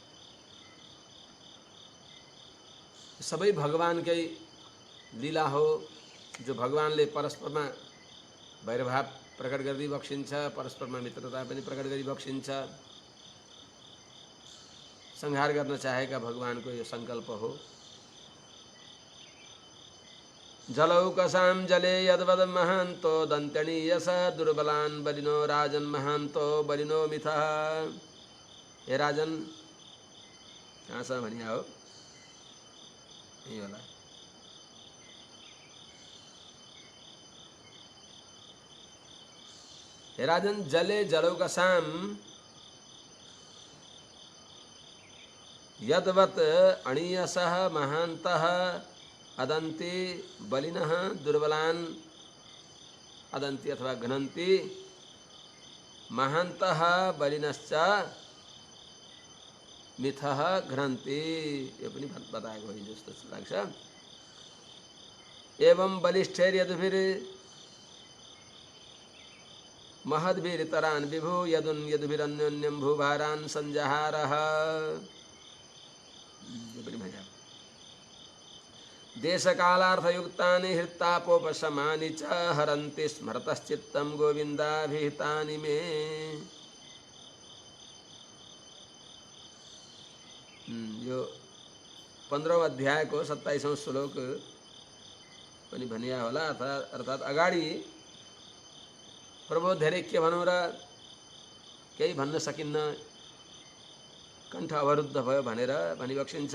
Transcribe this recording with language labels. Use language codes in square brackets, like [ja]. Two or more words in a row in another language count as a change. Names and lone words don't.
[ne] सबै भगवानकै लीला हो, जो भगवानले परस्परमा भैरभाव प्रकट गर्दै बक्सिन्छ, परस्परमा मित्रता पनि प्रकट गरी बक्सिन्छ। संहार गर्न चाहेका भगवानको यो संकल्प हो। [sa] जलौकसां जले यद्वद महान्तो दन्त्यणीयस दुर्बलान् बलिनो राजन् महान्तो बलिनो मिथः। हे राजन, [ne] कहाँ छ भनिया हो, यही होला। [sa] हे राजन, जले जलौकसां यद्वत् अणीयसः महान्तः अदन्ति बलिनः दुर्बलान् अदन्ति अथवा घ्नन्ति महान्तः बलिनश्च मिथः घ्नन्ति। [ne] यो पनि बताएको हो जस्तो लाग्छ। [sa] एवं बलिष्ठैर्यद्भिर् महद्भिरितरान् विभु यदुन् यद्भिरन्योन्यं भूभारान् संजहारः। [ne] यो पनि भनिया। [sa] देशकालार्थयुक्तानि हृत्तापोपशमानि च हरन्ति स्मरतश्चित्तं गोविन्दाभिहितानि मे। [ne] यो 15औं अध्यायको 27औं श्लोक पनि भनिया होला। अर्थात अगाडि प्रभु धेरै के भनौँ र केही भन्न सकिन्न, कण्ठ अवरुद्ध भयो भनेर भनिबक्सिन्छ।